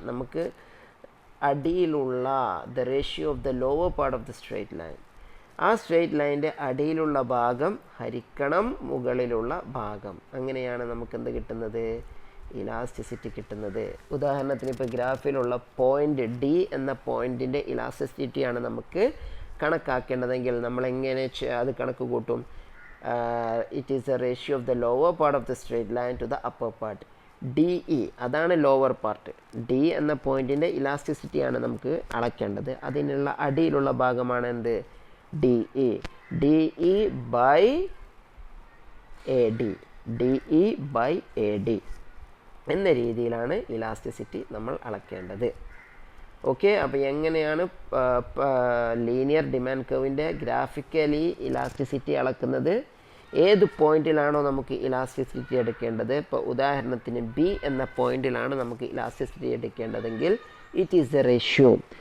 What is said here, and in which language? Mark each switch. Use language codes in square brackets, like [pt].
[ml] നമുക്ക് അടിയിലുള്ള [en] the ratio of the lower part of the straight line, [ml] ആ straight ലൈൻ്റെ അടിയിലുള്ള ഭാഗം ഹരിക്കണം മുകളിലുള്ള ഭാഗം. അങ്ങനെയാണ് നമുക്ക് എന്ത് കിട്ടുന്നത്, ഇലാസ്റ്റിസിറ്റി കിട്ടുന്നത്. ഉദാഹരണത്തിന് ഇപ്പോൾ ഗ്രാഫിലുള്ള പോയിന്റ് ഡി എന്ന പോയിന്റിൻ്റെ ഇലാസ്റ്റിസിറ്റിയാണ് നമുക്ക് കണക്കാക്കേണ്ടതെങ്കിൽ നമ്മൾ എങ്ങനെ അത് കണക്ക് കൂട്ടും? [en] It is a ratio of the lower part of the straight line to the upper part. [ml] DE അതാണ് ലോവർ പാർട്ട്. ഡി എന്ന പോയിന്റിൻ്റെ ഇലാസ്റ്റിസിറ്റിയാണ് നമുക്ക് അളക്കേണ്ടത്. അതിനുള്ള അടിയിലുള്ള ഭാഗമാണ് എന്ത്, DE. DE by AD, DE by AD എന്ന രീതിയിലാണ് ഇലാസ്റ്റിസിറ്റി നമ്മൾ അളക്കേണ്ടത്. ഓക്കെ, അപ്പോൾ എങ്ങനെയാണ് ലീനിയർ ഡിമാൻഡ് കർവിൻ്റെ ഗ്രാഫിക്കലി ഇലാസ്റ്റിസിറ്റി അളക്കുന്നത്? ഏത് പോയിന്റിലാണോ നമുക്ക് ഇലാസ്റ്റിസിറ്റി എടുക്കേണ്ടത്, ഇപ്പോൾ ഉദാഹരണത്തിന് ബി എന്ന പോയിന്റിലാണ് നമുക്ക് elasticity എടുക്കേണ്ടതെങ്കിൽ [en] It is the ratio.